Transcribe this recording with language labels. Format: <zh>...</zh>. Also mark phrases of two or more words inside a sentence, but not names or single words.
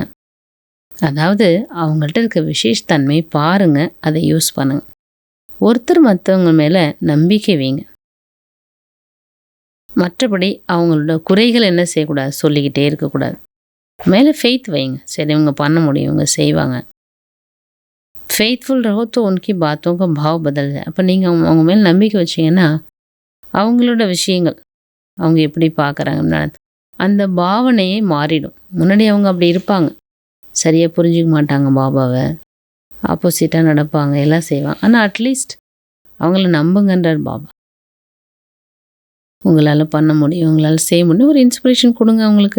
<ta>அதாவது அவங்கள்ட்ட இருக்க விசேஷத்தன்மை பாருங்க, அதை யூஸ் பண்ணுங்க. ஒருத்தர் மற்றவங்க மேலே நம்பிக்கை வைங்க. மற்றபடி அவங்களோட குறைகள் என்ன செய்யக்கூடாது, சொல்லிக்கிட்டே இருக்கக்கூடாது. மேலே ஃபெய்த் வைங்க. சரி, இவங்க பண்ண முடியும், இவங்க செய்வாங்க.</ta> <hi>फ़ेथफ़ुल रहो तो उनकी बातों का भाव बदल जाए.</hi> <ta>அப்போ நீங்கள் அவங்க மேலே நம்பிக்கை வச்சிங்கன்னா அவங்களோட விஷயங்கள் அவங்க எப்படி பார்க்குறாங்கன்னா அந்த பாவனையே மாறிடும். முன்னாடி அவங்க அப்படி இருப்பாங்க, சரியாக புரிஞ்சிக்க மாட்டாங்க பாபாவை, ஆப்போசிட்டாக நடப்பாங்க, எல்லாம் செய்வாங்க. ஆனால் அட்லீஸ்ட் அவங்கள நம்புங்கன்றார் பாபா. உங்களால் பண்ண முடியும், உங்களால் செய்ய முடியும், ஒரு இன்ஸ்பிரேஷன் கொடுங்க அவங்களுக்கு.</ta>